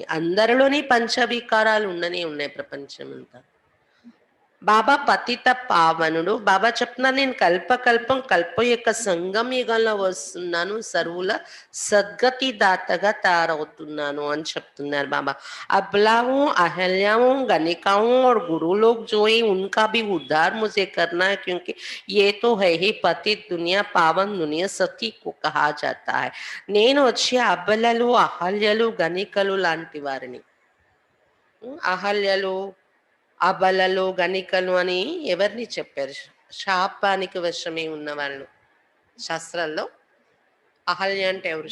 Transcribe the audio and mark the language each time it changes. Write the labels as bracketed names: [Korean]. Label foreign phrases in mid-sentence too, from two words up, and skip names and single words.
[Telugu] అందరిలోని పంచవికారాలు ఉండనే ఉన్నాయి ప్రపంచం అంతా. బాబా పతిత పావనుడు. బాబా చెప్తున్నారు, నేను కల్పకల్పం కల్పం యొక్క సంగమ యుగంలో వస్తున్నాను, సర్వుల సద్గతి దాతగా తయారవుతున్నాను అని చెప్తున్నారు బాబా. [Hindi] అబలాओं अहल्याओं गणिकाओं और गुरु लोग जो है उनका भी उद्धार मुझे करना है, क्योंकि ये तो है ही पतित दुनिया पावन दुनिया सती को कहा जाता है. [Telugu] నేను వచ్చి అబలలు అహల్యలు గణికలు లాంటి వారిని. అహల్యలు అబలలు గణికలు అని ఎవరిని చెప్పారు? శాపానికి వశమై ఉన్న వాళ్ళు. శాస్త్రాల్లో అహల్య అంటే ఎవరు?